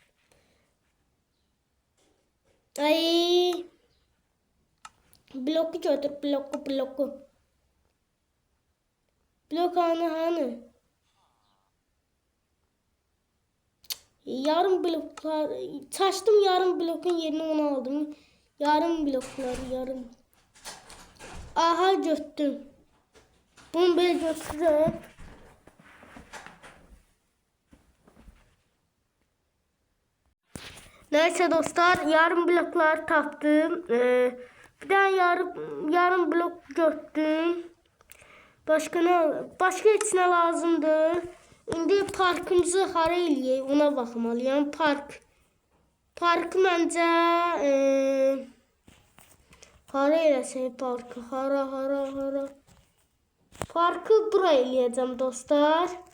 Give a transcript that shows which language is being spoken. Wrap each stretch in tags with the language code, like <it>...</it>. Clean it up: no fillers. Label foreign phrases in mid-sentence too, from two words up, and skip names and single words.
<az>Ay. Bloku götür, bloku. Blok hanı? Yarım bloklar. Çaşdım yarım blokun yerine onu aldım. Yarım bloklar, yarım.</az> <tr>Aha götürdüm. Bunu böyle götürüp.</tr> <az>Neyse dostlar, yarım bloklar tapdım.</az> <tr>Bir daha yarım blok götürdüm. Başka içine lazımdır.</tr> <az>İndi parkımızı hara eləyək, ona baxmalıyam. Parkı məncə hara eləsək parkı, hara. Parkı bura eləyəcəm dostlar.</az>